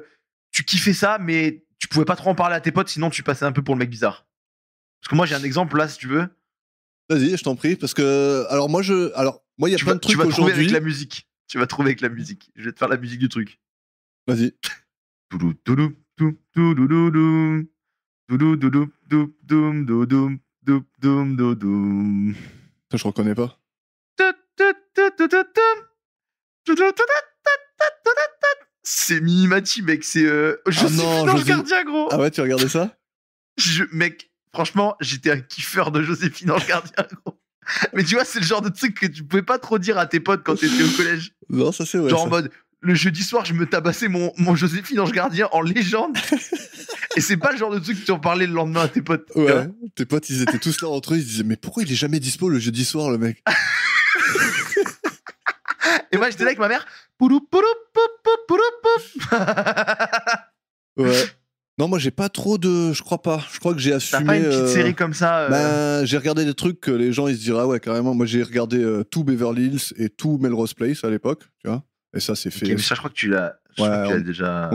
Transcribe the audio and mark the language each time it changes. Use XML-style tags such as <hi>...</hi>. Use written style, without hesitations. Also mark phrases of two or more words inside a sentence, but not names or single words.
<fr>Tu kiffais ça, mais tu pouvais pas trop en parler à tes potes, sinon tu passais un peu pour le mec bizarre. Parce que moi, j'ai un exemple là, si tu veux. Vas-y, je t'en prie, parce que. Alors, moi, il y a Tu plein vas, de tu trucs vas trouver avec aujourd'hui. la musique. Tu vas trouver avec la musique. Je vais te faire la musique du truc. Vas-y. Toudou, toudou, tou, toudoudoudoum. Toudoudoudoum, doum, doum, doum, doum, doum, doum, doum. Ça, je reconnais pas. C'est Minimati, mec. C'est Joséphine non, Ange Gardien, gros. Ah ouais, tu regardais ça? Mec, franchement, j'étais un kiffeur de Joséphine Ange Gardien, gros. Mais tu vois, c'est le genre de truc que tu pouvais pas trop dire à tes potes quand t'étais au collège. Non, ça, c'est vrai. Genre ça. en mode, le jeudi soir, je me tabassais mon Joséphine Ange Gardien en légende. Et c'est pas le genre de truc que tu en parlais le lendemain à tes potes. tu vois. Ouais, tes potes, ils étaient tous là entre eux, ils se disaient, mais pourquoi il est jamais dispo le jeudi soir, le mec? Et moi, j'étais là avec ma mère. Poulou, poulou, pou, pou, poulou, pou. Ouais. Non, moi, j'ai pas trop de. Je crois pas. Je crois que j'ai T'as assumé. pas une petite série comme ça Ben, j'ai regardé des trucs que les gens ils se diraient, ah ouais, carrément. Moi, j'ai regardé tout Beverly Hills et tout Melrose Place à l'époque, tu vois. Et ça, c'est Ok, fait. mais ça, je crois que tu l'as déjà.</fr>